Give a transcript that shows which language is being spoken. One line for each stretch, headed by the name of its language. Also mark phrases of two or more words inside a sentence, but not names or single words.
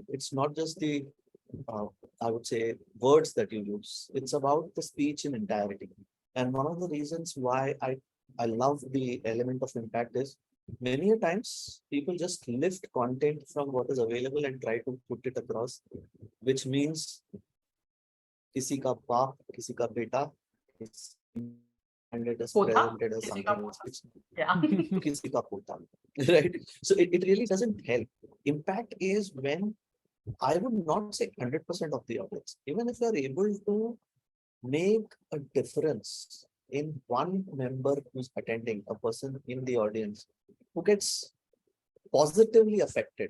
English: It's not just the, I would say, words that you use. It's about the speech in entirety. And one of the reasons why I love the element of impact is many a times people just lift content from what is available and try to put it across, which means
Hindi: किसी का बाप, किसी का बेटा,
English: and it is presented as something else. Yeah.
Hindi: किसी का पोता,
English: right? So it really doesn't help. Impact is when I would not say 100% of the audience, even if you are able to make a difference in one member who's attending, a person in the audience who gets positively affected.